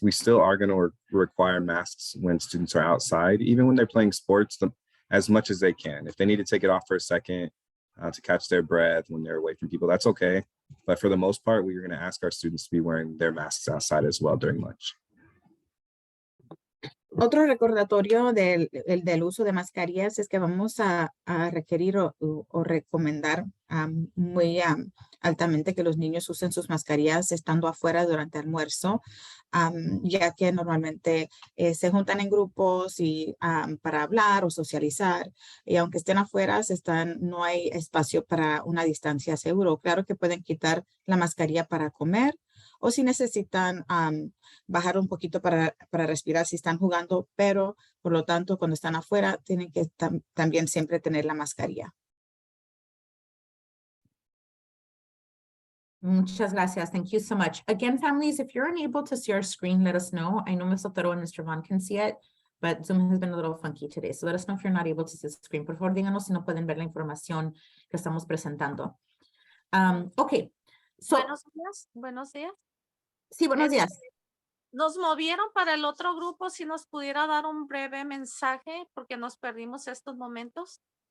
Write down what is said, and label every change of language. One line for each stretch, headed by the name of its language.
English: We still are going to require masks when students are outside, even when they're playing sports, as much as they can. If they need to take it off for a second to catch their breath when they're away from people, that's okay. But for the most part, we're going to ask our students to be wearing their masks outside as well during lunch.
Spanish: Otro recordatorio del uso de mascarillas es que vamos a requerir o recomendar muy altamente que los niños usen sus mascarillas estando afuera durante almuerzo, ya que normalmente se juntan en grupos y para hablar o socializar, y aunque estén afuera, no hay espacio para una distancia seguro. Claro que pueden quitar la mascarilla para comer, o si necesitan bajar un poquito para respirar si están jugando, pero por lo tanto cuando están afuera tienen que también siempre tener la mascarilla. Muchas gracias.
English: Thank you so much. Again, families, if you're unable to see our screen, let us know. I know Ms. Otero and Mr. Vaughan can see it, but Zoom has been a little funky today. So let us know if you're not able to see the screen.
Spanish: Por favor, díganos si no pueden ver la información que estamos presentando. Okay. So, buenos días. Buenos días. Sí, buenos días. Nos movieron para el otro grupo, si nos pudiera dar un breve mensaje, porque nos perdimos estos momentos.